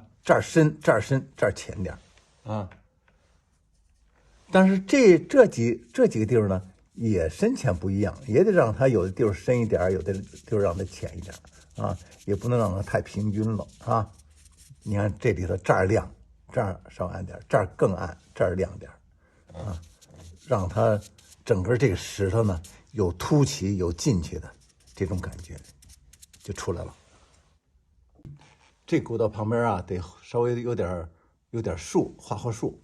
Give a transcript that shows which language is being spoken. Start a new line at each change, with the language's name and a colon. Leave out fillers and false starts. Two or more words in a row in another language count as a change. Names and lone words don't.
Chinese: 這兒深，這兒深，這兒淺點啊。但是這幾個地方呢，也深淺不一樣，也得讓它有的地方深一點，有的地方讓它淺一點啊，也不能讓它太平均了啊。你看這裡頭這兒亮，這兒稍暗點，這兒更暗，這兒亮點啊，讓它整個這個石頭呢有凸起有进去的這種感覺就出來了。這古道旁邊啊，得稍微有點樹，畫樹。